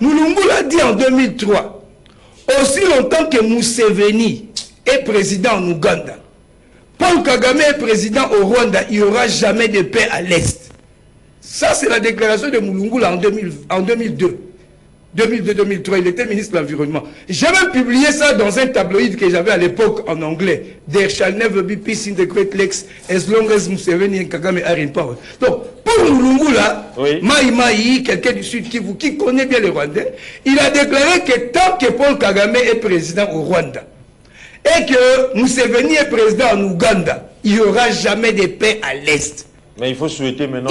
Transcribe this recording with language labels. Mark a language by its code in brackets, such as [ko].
[fr] Mulungula dit en 2003, aussi longtemps que Museveni est président en Ouganda, Paul Kagame est président au Rwanda, il n'y aura jamais de paix à l'Est. Ça, c'est la déclaration de Mulungula en 2002. 2002-2003, il était ministre de l'Environnement. J'ai même publié ça dans un tabloïd que j'avais à l'époque en anglais. [en] There shall never be peace in the Great Lakes as long as Museveni and Kagame are in power. [fr] Donc, pour Mulungula, Maï, quelqu'un du Sud qui connaît bien les Rwandais, il a déclaré que tant que Paul Kagame est président au Rwanda, et que Museveni est président en Ouganda, il n'y aura jamais de paix à l'Est. Mais il faut souhaiter maintenant...